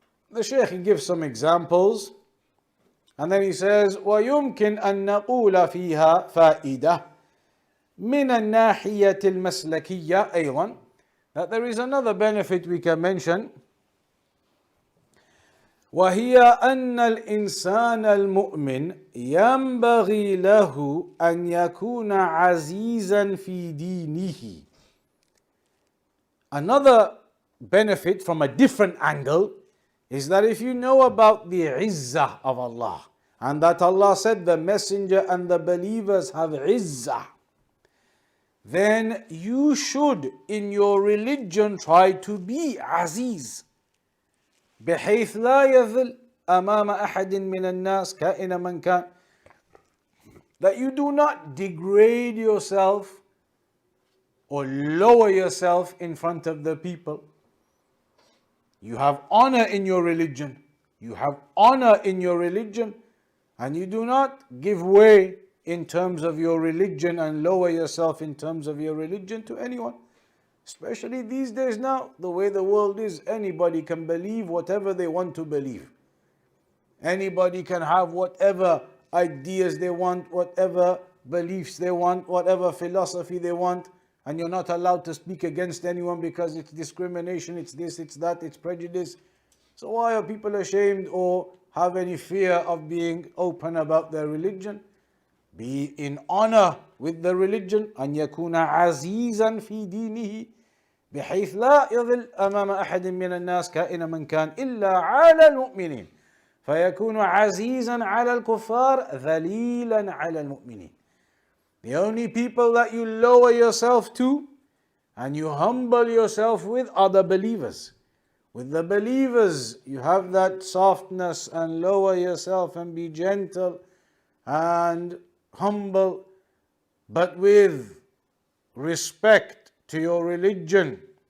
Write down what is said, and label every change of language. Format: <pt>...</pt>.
<en>The Shaykh gives some examples and then he says</en> <ar>وَيُمْكِنْ أَن نَقُولَ فِيهَا فَائِدَةً مِنَ النَّاحِيَةِ الْمَسْلَكِيَّةِ أيضا,</ar> <en>that there is another benefit we can mention,</en> <ar>وهي أن الإنسان المؤمن ينبغي له أن يكون عزيزا في دينه.</ar> <en>Another benefit from a different angle is that if you know about the izzah of Allah and that Allah said the messenger and the believers have izzah, then you should in your religion try to be aziz.</en> <ar>بحيث لا يذل أمام أحد من الناس كائن من كان.</ar> <en>That you do not degrade yourself or lower yourself in front of the people. You have honor in your religion. You have honor in your religion and you do not give way in terms of your religion and lower yourself in terms of your religion to anyone. Especially these days now, the way the world is, anybody can believe whatever they want to believe. Anybody can have whatever ideas they want, whatever beliefs they want, whatever philosophy they want, and you're not allowed to speak against anyone because it's discrimination, it's this, it's that, it's prejudice. So why are people ashamed or have any fear of being open about their religion? Be in honor with the religion.</en> <ar>أن يكون عزيزا في دينه بحيث لا يضل أمام أحد من الناس كائن من كان إلا على المؤمنين فيكون عزيزا على الكفار ذليلا على المؤمنين.</ar> <en>The only people that you lower yourself to and you humble yourself with are the believers. With the believers you have that softness and lower yourself and be gentle and humble, but with respect to your religion.</en>